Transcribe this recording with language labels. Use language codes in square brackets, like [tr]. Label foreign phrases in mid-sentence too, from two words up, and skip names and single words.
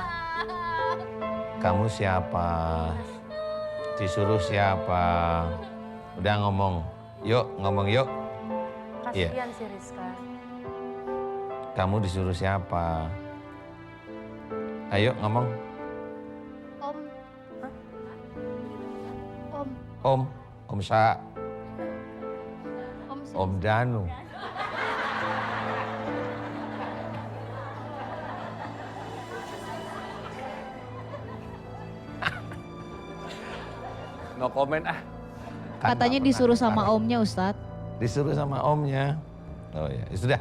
[id] Kamu siapa? Disuruh siapa? Udah ngomong. Yuk, ngomong yuk. Iya. Kasihan si Rizka. Kamu disuruh siapa? Ayo ngomong. Om. Om. Om Sa, Om. Om Danu. [en] No comment ah. [id] Katanya disuruh sama omnya Ustadz. Disuruh sama omnya. Oh ya, sudah.